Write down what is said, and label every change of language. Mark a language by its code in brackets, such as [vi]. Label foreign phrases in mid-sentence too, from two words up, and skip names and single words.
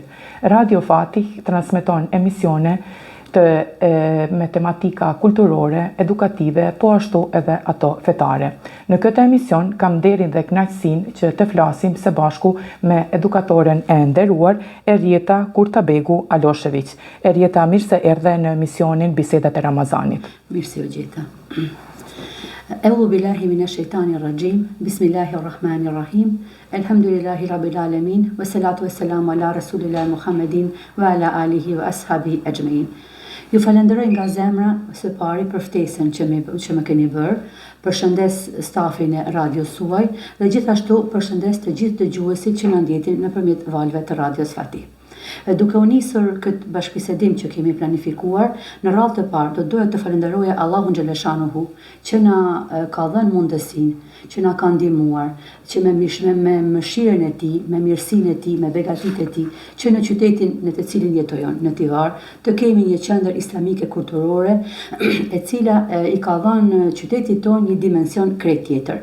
[sq] Radio Fatih transmeton emisione me tematika kulturore, edukative, po ashtu edhe ato fetare. Në këtë emision kam nderin dhe kënaqësinë që të flasim së bashku me edukatoren e nderuar Erjeta Kurtabegu Aloshević. Erjeta, mirë se erdhe në emisionin Bisedat e Ramazanit. Mirë se u gjeta. [ar] أعوذ بالله من الشيطان الرجيم بسم الله الرحمن الرحيم الحمد لله رب العالمين والصلاة والسلام على رسول الله محمد وعلى آله وأصحابه أجمعين. [sq] Ju falenderoj nga zemra së pari për ftesën që më keni bërë, përshëndes stafin e radios suaj dhe gjithashtu përshëndes të gjithë dëgjuesit që na ndjekin nëpërmjet valve të radios Fatih. Duke u nisur këtë bashkëbisedim që kemi planifikuar, në radhë të parë do doja të falenderoja Allahun xhaleshanuhu që na ka dhënë mundësinë, që na ka ndihmuar, që me mëshirën e tij, me mirësinë e tij, me begatitë e tij, që në qytetin në të cilin jetojmë, në Tivar, të kemi një qendër islamike kulturore, e cila i ka dhënë qytetit tonë një dimension krejt tjetër.